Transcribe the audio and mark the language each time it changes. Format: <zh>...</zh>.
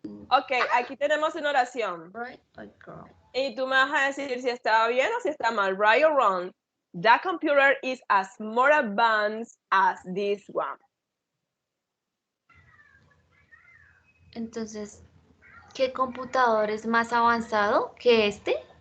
<es>Ok, aquí tenemos una oración.</es> <en>Right.</en> <es>Y tú me vas a decir si está bien o si está mal.</es> <en>Right or wrong. That computer is as more advanced as this one.</en> <es>Entonces, ¿qué computador es más avanzado que este?</es>